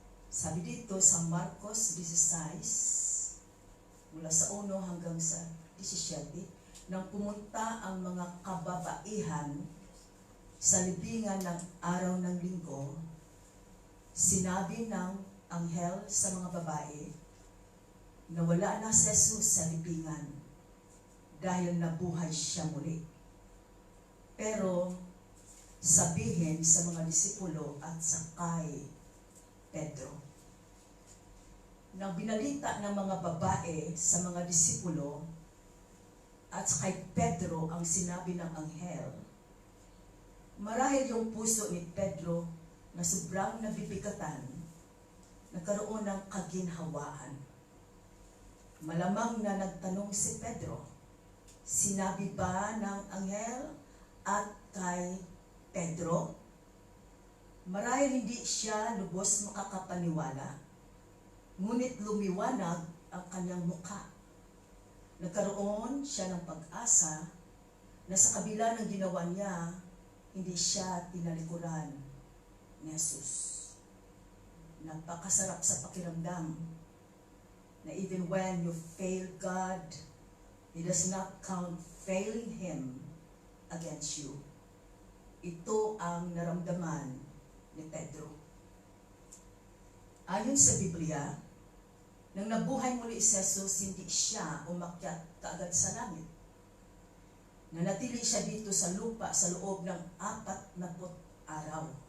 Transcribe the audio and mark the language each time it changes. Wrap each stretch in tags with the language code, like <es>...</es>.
<tl>Sabi dito sa Marcos 16, mula sa 1 hanggang sa 17, nang pumunta ang mga kababaihan sa libingan ng araw ng linggo, sinabi ng anghel sa mga babae na wala na si Jesus sa libingan dahil nabuhay siya muli. Pero sabihin sa mga disipulo at sa kay Pedro. Nang binalita ng mga babae sa mga disipulo at sa kay Pedro ang sinabi ng anghel, marahil yung puso ni Pedro na sobrang nabibigatan, nagkaroon ng kaginhawaan. Malamang na nagtanong si Pedro, sinabi ba ng anghel at kay Pedro? Marahil hindi siya lubos makakapaniwala, ngunit lumiwanag ang kanyang mukha. Nagkaroon siya ng pag-asa na sa kabila ng ginawa niya, hindi siya tinalikuran ni Jesus. Napakasarap sa pakiramdam na</tl> <en>even when you fail God, He does not count failing Him against you.</en> <tl>Ito ang naramdaman ni Pedro. Ayon sa Biblia, nang nabuhay muli si Jesus, hindi siya umakyat kaagad sa langit. Nanatili siya dito sa lupa sa loob ng 40 araw.</tl>